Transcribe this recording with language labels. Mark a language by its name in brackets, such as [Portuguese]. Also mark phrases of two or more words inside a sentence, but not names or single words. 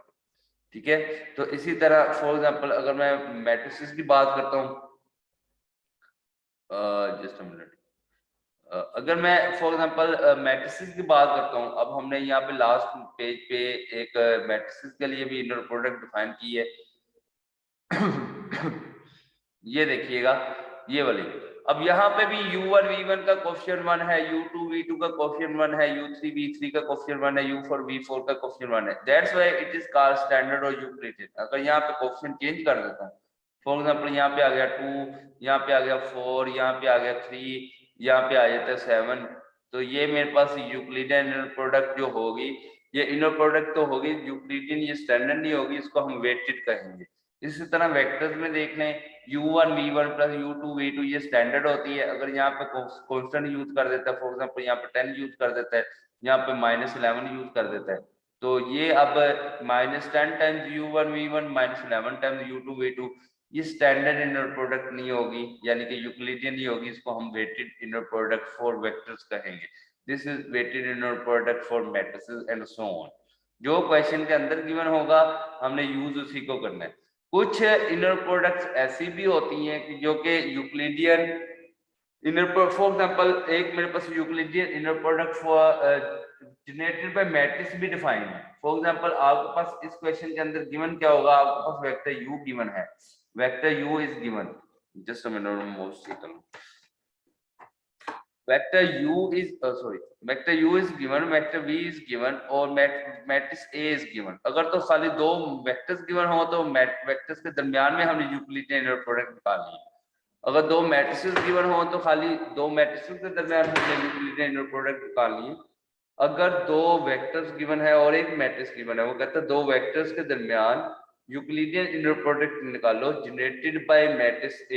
[Hindi] ठीक है, तो इसी तरह [English] for example [Hindi] अगर मैं मैट्रिसेस की बात करता हूँ, [English] just a minute, [Hindi] अगर मैं [English] for example matrices [Hindi] की बात करता हूँ, अब हमने यहाँ पे [English] last page [Hindi] पे एक मैट्रिसेस के लिए भी [English] inner product define [Hindi] की है। ये देखिएगा ये वाली, अब यहाँ पे भी u1 v1 का कोएफिशिएंट 1 है, u2 v2 का कोएफिशिएंट 1 है, u3 v3 का कोएफिशिएंट 1 है, u4 v4 का कोएफिशिएंट 1 है, [English] that's why it is called standard और यूक्लिडियन। [Hindi] अगर यहाँ पे [English] coefficient change [Hindi] कर देता हूँ, [English] for example [Hindi] यहाँ पे आ गया 2, यहाँ पे आ गया 4, यहाँ पे आ गया 3, यहाँ पे आ जाता है 7, तो ये मेरे पास [English] Euclidean inner product [Hindi] जो होगी, ये [English] inner product [Hindi] तो होगी यूक्लिडियन, ये स्टैंडर्ड नहीं होगी, इसको हम वेटेड कहेंगे। इसी तरह वेक्टर्स में देख लें, u1 v1 प्लस u2 v2 ये स्टैंडर्ड होती है, अगर यहाँ पे [English] constant use [Hindi] कर देता है, [English] for example [Hindi] यहाँ पे 10 यूज कर देता है, यहाँ पे -11 यूज कर देता है, तो ये अब -10 टाइम्स u1 v1 -11 टाइम्स u2 v2 ये [English] standard inner product [Hindi] नहीं होगी, यानी कि यूक्लिडियन नहीं होगी, इसको हम [English] weighted inner product for vectors [Hindi] कहेंगे। [English] this is weighted inner product for matrices and so on. [Hindi] जो क्वेश्चन के अंदर गिवन होगा हमने यूज उसी को करना है। कुछ [English] inner products [Hindi] ऐसी भी होती हैं कि जो कि [English] Euclidean inner, for example [Hindi] एक मेरे पास [English] Euclidean inner product for generated by matrix [Hindi] भी डिफाइन है। [English] for example [Hindi] आपके पास इस क्वेश्चन के अंदर गिवन क्या होगा, आपके पास [English] vector u given [Hindi] है, [English] vector u is given, just a minute most vector u is vector u is given, vector v is given [Hindi] और [English] matrix a is given. [Hindi] अगर तो खाली दो [English] vectors given [Hindi] हो तो वेक्टर्स के दरमियान में हमने [English] Euclidean inner product [Hindi] निकालनी है। अगर दो [English] matrices given [Hindi] हो तो खाली दो मैट्रिसेस के दरमियान हमने [English] Euclidean inner product [Hindi] निकालनी है। अगर दो [English] vectors given [Hindi] है और एक [English] matrix given [Hindi] है, वो कहता है दो वेक्टर्स के दरमियान [English] Euclidean inner product [Hindi] निकालो [English] generated by matrix a.